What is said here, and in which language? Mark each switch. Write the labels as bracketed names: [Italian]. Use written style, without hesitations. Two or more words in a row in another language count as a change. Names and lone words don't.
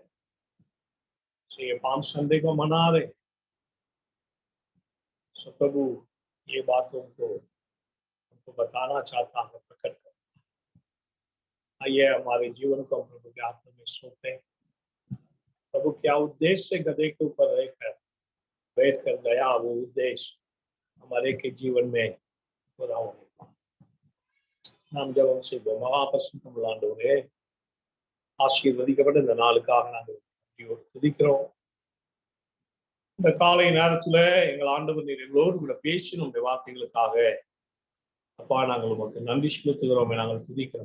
[Hindi] तो ये पाम संडे को मना रहे, सो प्रभु ये बातों को हमको बताना चाहता है, प्रकट करता है। आइए हमारे जीवन को प्रभु के हाथों में सौंपे। प्रभु क्या उद्देश्य से गधे के ऊपर रहकर बैठ कर गया, वो उद्देश्य हमारे के जीवन में पूरा होने का। [Tamil] நாம் ஜெபம் செய்வோம். மகாபரிசுத்த ஆண்டவரே, ஆசீர்வதிக்கப்பட்ட இந்த நாளுக்காக நாங்கள் நன்றியோடு துதிக்கிறோம். இந்த காலை நேரத்துல எங்கள் ஆண்டவர் நீர் எங்களோடு கூட பேசி நம்முடைய வார்த்தைகளுக்காக அப்பா நாங்கள் உமக்கு நன்றி செலுத்துகிறோமே, நாங்கள் துதிக்கிறோம்.